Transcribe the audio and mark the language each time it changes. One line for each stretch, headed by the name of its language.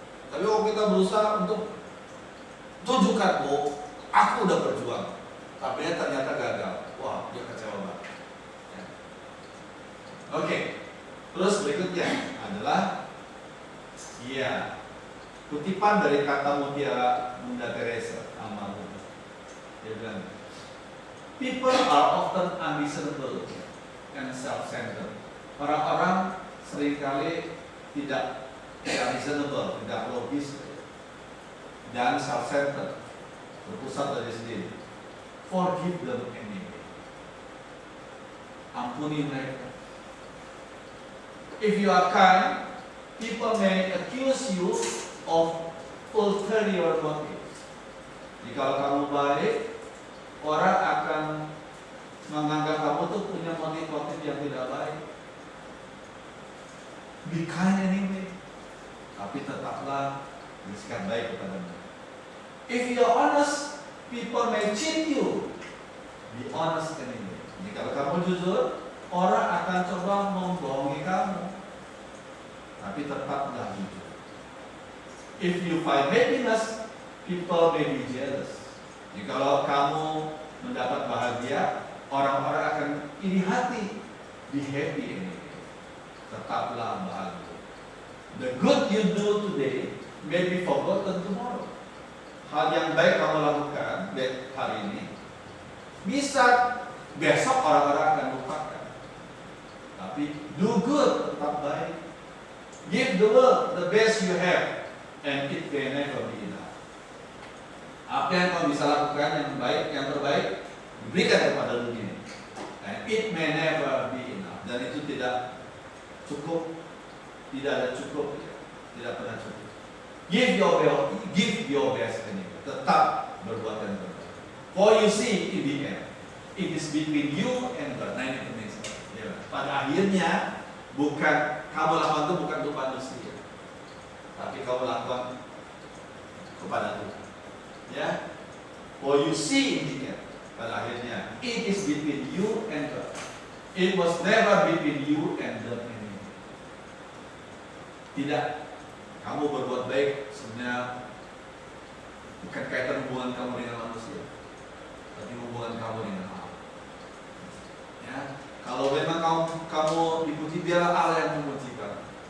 Indonesian: Tapi kalau kita berusaha untuk tunjukkan, oh, aku udah berjuang, tapi ternyata gagal. Wah, dia kecewa banget. Ya. Oke. Terus berikutnya adalah kutipan dari kata mutiara Bunda Teresa almarhum. Dia bilang,
English: people are often unreasonable and self-centered.
Indonesian: Orang-orang seringkali tidak reasonable, tidak logis dan self-centered, berpusat dari sendiri.
English: Forgive them anyway.
Indonesian: Ampuni mereka.
English: If you are kind, people may accuse you of ulterior motives.
Indonesian: Jika kamu baik, orang akan menganggap kamu tuh punya motif-motif yang tidak baik.
English: Be kind anyway,
Indonesian: tapi tetaplah bersikap baik kepada mereka.
English: If you are honest, people may cheat you. Be honest anyway.
Indonesian: Jika kamu jujur, orang akan coba membohongi kamu, tapi tetaplah jujur.
English: If you find happiness, people may be jealous.
Indonesian: Jika kamu mendapat bahagia, orang-orang akan iri hati.
English: Be happy anyway.
Indonesian: Tetaplah bahagia.
English: The good you do today may be forgotten tomorrow.
Indonesian: Hal yang baik kamu lakukan hari ini, bisa besok orang-orang akan lupakan. Tapi
English: do good,
Indonesian: tetap baik.
English: Give the world the best you have, and it may never be enough.
Indonesian: Apa yang kamu bisa lakukan yang baik, yang terbaik, berikan kepada dunia.
English: And it may never be enough.
Indonesian: Dan itu tidak cukup, tidak ada cukup, tidak pernah cukup.
English: Give your best anyway.
Indonesian: Tetap berbuat yang terbaik.
English: For you see, in the end, it is between you and God.
Indonesian: Nah ini penting sekali. Pada akhirnya, bukan kamu lakukan itu bukan untuk manusia, tapi kamu lakukan kepada Tuhan.
English: Ya, for you see in the end,
Indonesian: pada akhirnya,
English: it is between you and God. It was never between you and the enemy.
Indonesian: Tidak, kamu berbuat baik sebenarnya bukan kaitan hubungan kamu dengan manusia, tapi hubungan kamu dengan Allah. Ya, kalau memang kamu dipuji, biarlah Allah yang memuji kamu.